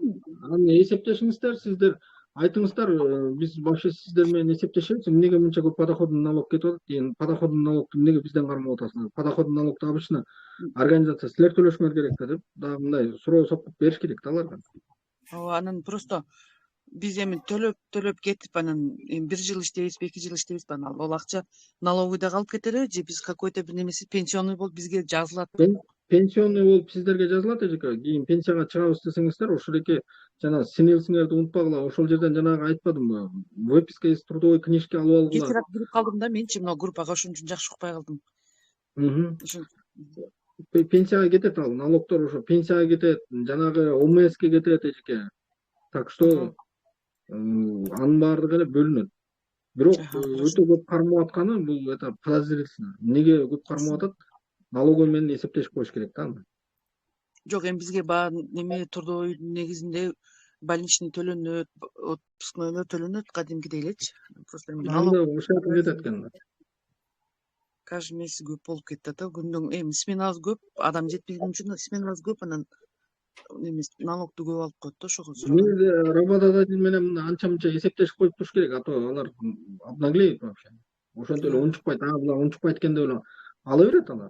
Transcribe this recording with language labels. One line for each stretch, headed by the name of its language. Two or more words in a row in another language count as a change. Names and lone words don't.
Kyrgyz: Аны эсептешиңиздер, сиздер айтыңыздар, биз вообще сиздер менен эсептешебиз, эмнеге мынча көп
Russian: подоходный налог
Kyrgyz: кетип атат, эми
Russian: подоходный налогду
Kyrgyz: эмнеге бизден кармап атасыңар?
Russian: Подоходный налогду обычно организация
Kyrgyz: силер төлөшүңөр керек да деп, дагы мындай суроо сопкуп бериш керек да аларга. Ооба, анан просто биз эми төлөп кетип анан эми 1 жыл иштейбизби, 2 жыл иштейбизби, анан ал акча налоговыйда калып кетеби же биз какой-то бир немеси пенсионный болуп бизге жазылатбы? Пенсионный болуп сиздерге жазылат эжеке. Кийин пенсияга чыгабыз десеңиздер, ошол эки жана снилсиңерди унутпагыла. Ошол жерден жанагы айтпадымбы?
Russian: Выписка из трудовой книжки
Kyrgyz: алып алгыла. Кечээ раз билип калдым да менчи мына группага, ошон үчүн жакшы укпай калдым. Ошон Пенсияга кетет ал, налогдор ошо пенсияга кетет, жанагы ОМСке кетет эжеке.
Russian: Так что
Kyrgyz: анын баардыгы эле бөлүнөт. Бирок өтө көп кармап атканы бул
Russian: это подозрительно.
Kyrgyz: Эмнеге көп кармап атат? Налоговый менен эсептешип коюш керек да аны. жок, эми бизге баягы неме трудовойдун негизинде больничный төлөнөт, отпускнойлор төлөнөт кадимкидей элечи. Просто эми налог Ошол кетет экен.
Russian: каждый месяц
Kyrgyz: көп болуп кетти да. Күндүн эми сменабыз көп, адам жетпеген үчүн сменабыз көп, анан немес налогду көп алып коет да ошого. Негизи работодатель менен анча мынча эсептешип коюп туруш керек,
Russian: а то
Kyrgyz: алар
Russian: обнаглеют вообще.
Kyrgyz: Ошентип эле унчукпайт, була унчукпайт экен деп эле ала берет алар.